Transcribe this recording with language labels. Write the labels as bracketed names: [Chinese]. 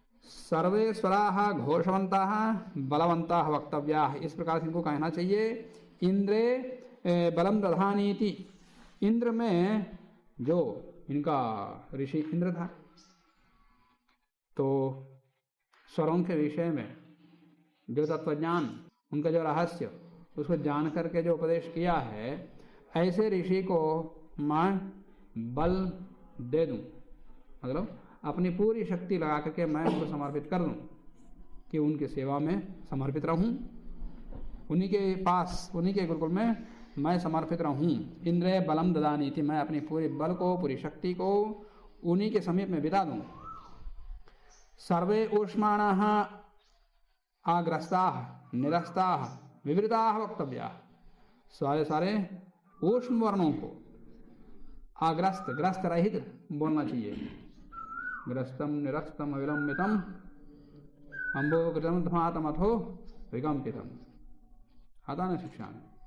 [Sanskrit] सर्वे स्वराः घोषवन्ताः बलवन्ताः वक्तव्याः, [Hindi] इस प्रकार से इनको कहना चाहिए। [Sanskrit] इंद्रे बलम दधानीति, [Hindi] इंद्र में जो इनका ऋषि इंद्र था, तो स्वरों के विषय में जो तत्वज्ञान, उनका जो रहस्य, उसको जान करके जो उपदेश किया है, ऐसे ऋषि को मैं बल दे दूं, मतलब अपनी पूरी शक्ति लगा करके मैं उनको समर्पित कर दूं कि उनकी सेवा में समर्पित रहूं, उन्हीं के पास, उन्हीं के गुरुकुल में मैं समर्पित रहूं। [Sanskrit] इंद्रे बलम ददानी थी, [Hindi] मैं अपनी पूरे बल को, पूरी शक्ति को उन्हीं के समीप में बिता दूं। [Sanskrit] सर्वे ऊष्माणाः आग्रस्ताः निरस्ताः विवृता वक्तव्या, [Hindi] सारे सारे ऊष्म वर्णों को अग्रस्त ग्रस्त रहित बोलना चाहिए। [Sanskrit] ग्रस्तम निरस्तम अविलंबितम अम्बोकृतम धमातम अथो विकम्पितम, [Hindi] आता ना शिक्षा में।